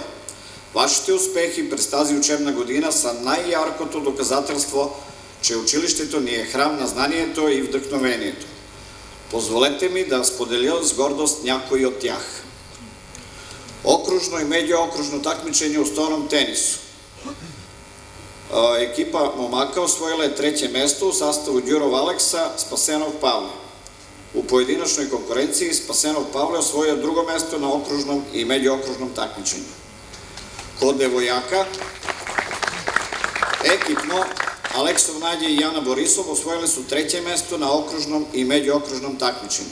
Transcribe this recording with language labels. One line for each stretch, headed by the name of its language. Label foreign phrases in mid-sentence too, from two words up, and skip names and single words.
Bulgarian: Вашите успехи през тази учебна година са най-яркото доказателство, че училището ни е храм на знанието и вдъхновението. Позволете ми да споделя с гордост някои от тях.
Serbian: Окружно и медиоокружно такмичење у столном тенису. Екипа момака освоила е треće место у sastavu Đurov Aleksa, Spasenov Pavle. U pojedinačnoj konkurenciji Spasenov Pavle osvojio drugo mesto na okružnom i međuokružnom takmičenju. Kod devojaka, ekipno, Aleksov Nađe i Jana Borisov osvojili su treće mesto na okružnom i međuokružnom takmičenju.